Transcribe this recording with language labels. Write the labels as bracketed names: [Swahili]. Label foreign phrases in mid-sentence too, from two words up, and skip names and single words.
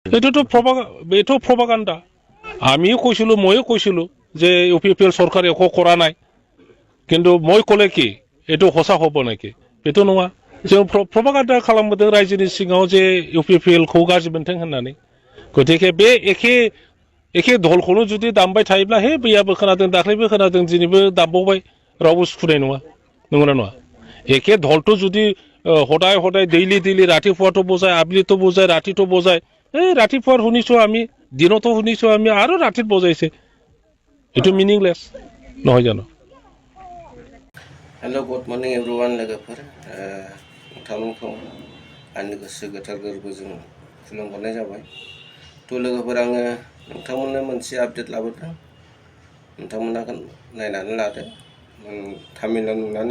[Assamese] এইটো প্রপাগান্ডা আমিও কৈছিলো ময়ো কৈছিলো যে ইউপিপিএল সরকার একো করা নাই কিন্তু মই কলে কি এইটো সঁচা হ'ব [Bodo] নেকি बेथ' नङा जों प्रपागान्डा खालामबोदों रायजोनि सिङाव जे इउपिपिएलखौ गाज्रि मोनथों होननानै गतिके बे एखे धलखौनो जुदि दामबाय थायोब्ला हे बैयाबो खोनादों दाख्लैबो खोनादों दिनैबो दामबावबाय रावबो सुखुनाय नङा नंगौना नङा एखे धलটো [Assamese] যদি সদায় সদায় ডেইলি ৰাতিপুৱাটো বজায় আবেলিতো বজায় ৰাতিটো বজায় এই ৰাতিপুৱাৰ শুনিছো আমি দিনতো শুনিছো আমি আৰু ৰাতিত বজাইছে এইটো মিনিংলেছ নহয় জানো [English] Hello good morning everyone [Bodo] लोगोफोर नोंथांमोनखौ आंनि गोसो गोथार गोरबोजों खुलुमहरनाय जाबाय थ' लोगोफोर आङो नोंथांमोननो मोनसे आपडेट लाबोदों नोंथांमोना नायनानै लादो तामिलाव नुनानै